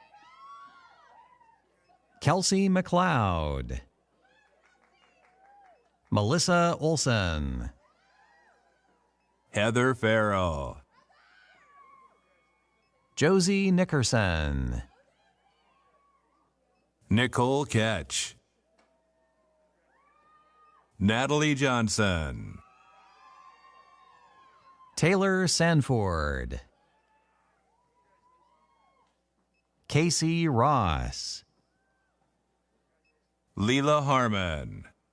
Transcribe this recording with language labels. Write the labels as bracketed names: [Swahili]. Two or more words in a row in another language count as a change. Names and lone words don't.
[English] Kelsey McLeod, Melissa Olson, Heather Farrell. Josie Nickerson, Nicole Ketch. Natalie Johnson. Taylor Sanford, Casey Ross, Leela Harmon,